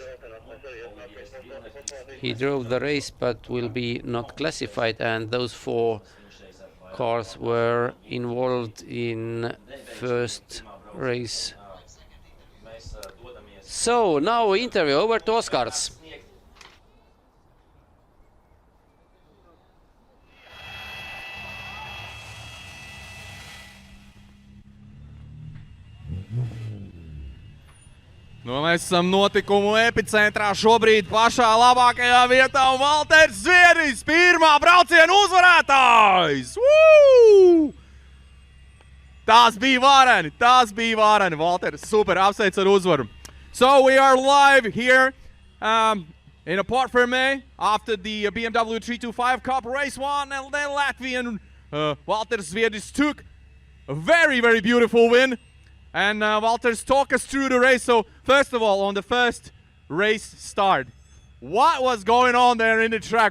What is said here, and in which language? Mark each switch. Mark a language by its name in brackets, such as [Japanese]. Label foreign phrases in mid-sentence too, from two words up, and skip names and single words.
[English] He drove the race but will be not classified, and those 4 cars were involved in first race. So now interview, over to Oskars. [Latvian] Nu, mēs esam notikumu epicentrā šobrīd pašā labākajā vietā, un Valters Zviedris, pirmā brauciena uzvarētājs! Woo! Tas bija vareni, Valters, super, apsveic ar uzvaru. [English] So we are live here in a [French] Port Fermé [English] after the BMW 325 Cup Race 1, and then Latvian Valters Zviedris took a very, very beautiful win. And Valters, talk us through the race. So first of all, on the first race start, what was going on there in the track?